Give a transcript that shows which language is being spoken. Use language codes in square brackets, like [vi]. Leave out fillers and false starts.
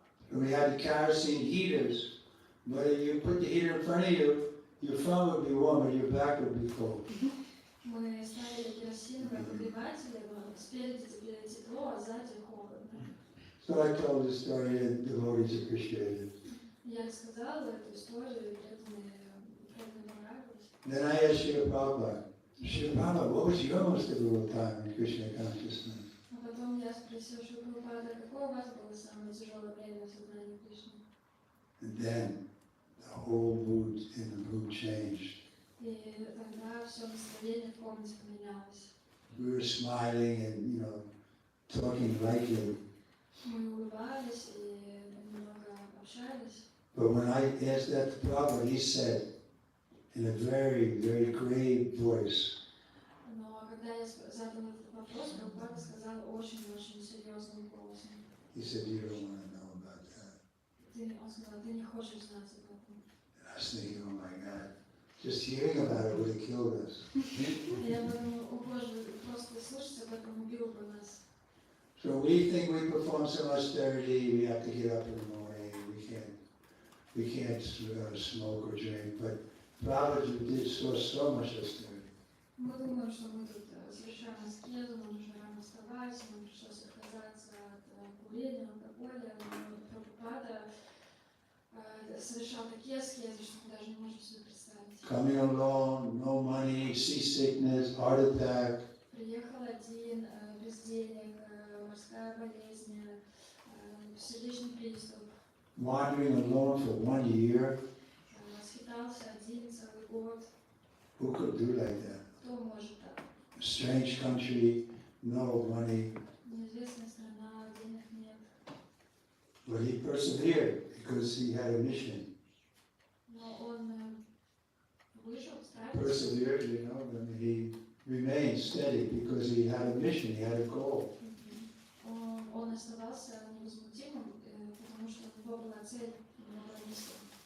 [en] And we had the kerosene heaters, but if you put the heater in front of you, your front would be warm and your back would be cold. [ru] Мы ставили керосиновые обогреватели, но спереди тебе тепло, а сзади холодно. [en] So I told the story and devotees appreciated it. [ru] Я рассказала эту историю, и преданные понравилось. [en] Then I asked Srila Prabhupada, Srila Prabhupada, what was your most difficult time in Krishna consciousness? [ru] А потом я спросила Шри Прабхупада, какое у вас было самое тяжелое время в сознании Кришны? [en] And then the whole mood in the mood changed. [ru] И тогда все настроение в комнате поменялось. [en] We were smiling and, talking lightly. [ru] Мы улыбались и немного общались. [en] But when I asked that to Prabhupada, he said, in a very, very grave voice, [ru] Но когда я задала этот вопрос, Прабхупада сказал очень-очень серьезным голосом. [en] he said, you don't want to know about that. [ru] Он сказал, ты не хочешь знать об этом. [en] And I was thinking, oh my God, just hearing about it would have killed us. [ru] И я подумала, о Боже, просто слышать об этом убило бы нас. [en] So we think we perform some austerity, we have to get up in the morning, we can't smoke or drink, but Prabhupada did so much austerity. [ru] Мы думаем, что мы тут совершаем аскезу, нам нужно рано вставать, нам пришлось отказаться от курения, алкоголя, но Прабхупада совершал такие аскезы, что мы даже не можем себе представить. [en] Coming alone, no money, seasickness, heart attack. [ru] Приехал один, без денег, морская болезнь, сердечный приступ. [en] Wandering alone for 1 year. [ru] Скитался один целый год. [en] Who could do like that? [ru] Кто может так? [en] A strange country, no money. [ru] Неизвестная страна, денег нет. [en] But he persevered because he had a mission. [ru] Но он выжил, справился. [en] Persevered, he remained steady because he had a mission, he had a goal. [ru] Он оставался невозмутимым, потому что у него была цель, у него была миссия.